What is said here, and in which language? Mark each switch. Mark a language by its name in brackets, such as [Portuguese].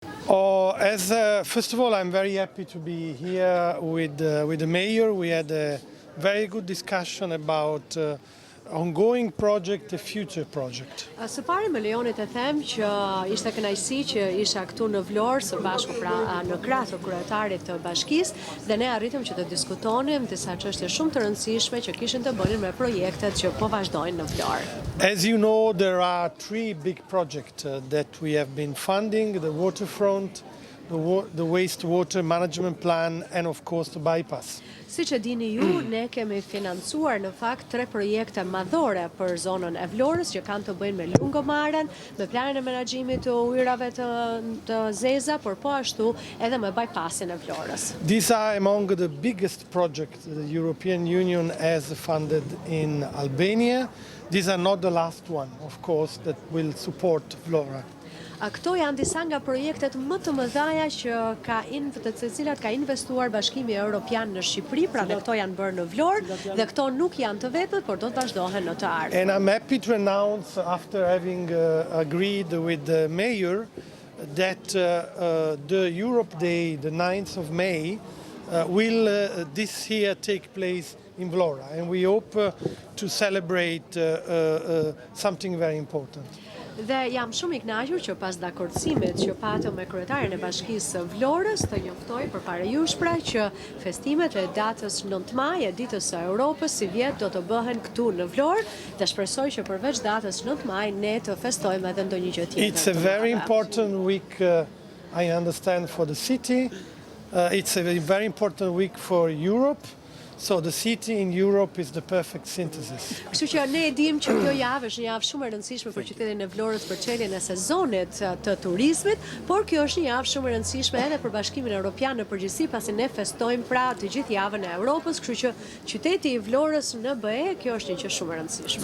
[English] First of all, I'm very happy to be here with the mayor. We had a very good discussion about ongoing project, the future project. [Albanian] Së pari më lejoni të them që ishte kënaqësi që isha këtu në Vlorë së bashku në krah të kryetarit të bashkisë dhe ne arritëm që të diskutonim disa çështje shumë të rëndësishme që kishin të bënin me projektet që po vazhdojnë në Vlorë. [English] As you know, there are three big projects that we have been funding: the waterfront, the wastewater management plan, and of course the bypass. [Albanian] Siç e dini ju, ne kemi financuar në fakt 3 projekte madhore për zonën e Vlorës që kanë të bëjnë me lungomaren, me planin e menaxhimit të ujërave të zeza, por po ashtu edhe me bypassin e Vlorës. [English] These are among the biggest projects the European Union has funded in Albania. These are not the last one, of course, that will support Vlora. [Albanian] Këto janë disa nga projektet më të mëdha që të cilat ka investuar Bashkimi Europian në Shqipëri, pra dhe këto janë bërë në Vlorë dhe këto nuk janë të vetmet, por do të vazhdohen në të ardhmen. [English] And I'm happy to announce, after having agreed with the mayor, that the Europe Day, the 9th of May, will this year take place in Vlora, and we hope to celebrate something very important. [Albanian] Dhe jam shumë i kënaqur që pas dakordësimit që patëm me kryetarin e Bashkisë së Vlorës të njoftoj përpara jush pra që festimet e datës 9 maj e ditës së Europës si vjet do të bëhen këtu në Vlorë dhe shpresoj që përveç datës 9 maj ne të festojmë edhe ndonjë gjë tjetër. [English] It's a very important week, I understand, for the city. It's a very important week for Europe. So the city in Europe is the perfect synthesis. [Albanian] Kështu që ne e dim që kjo javë është një javë shumë e rëndësishme për qytetin e Vlorës për çeljen e sezonit të turizmit, por kjo është një javë shumë e rëndësishme edhe për Bashkimin Europian në përgjithësi, pasi ne festojmë pra të gjithë javën e Europës, kështu që qyteti i Vlorës në BE, kjo është një gjë shumë e rëndësishme.